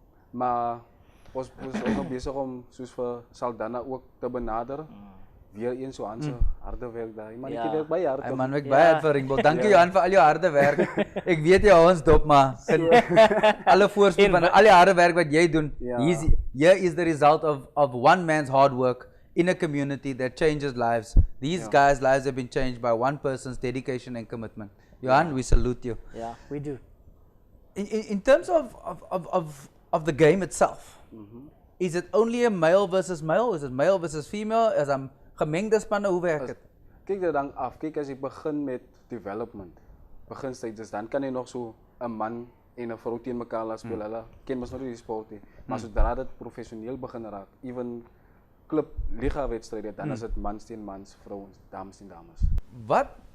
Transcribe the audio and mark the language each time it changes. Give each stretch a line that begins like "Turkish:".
Afrikaans: Maar ons is nog besig om soos vir Saldanha ook te benader. Weer een so aan so harde werk daar. Man, ek werk baie hard. Hy man werk baie hard vir Ringball. Dankie Johan vir al jou harde werk. Ek weet jy hou ons dop, maar alle voorspoed van al die harde werk wat jy doen.
English: Here is the result of one man's hard work in a community that changes lives. These guys' lives have been changed by one person's dedication and commitment. Johan, we salute you. Yeah, we do. In terms of the game itself, is it only a male versus male? Is it male versus female? Is it
Afrikaans: gemengde spanne, hoe werk dit? Kyk dit dan af. Kyk, as jy begin met development, beginstages, dan kan jy nog so 'n man en 'n vrou teen mekaar laat speel. Hulle ken mos nog nie die sport nie. Maar sodra dit professioneel begin raak, even klub liga wedstryde, dan is dit mans teen mans, vrouens, dames teen dames.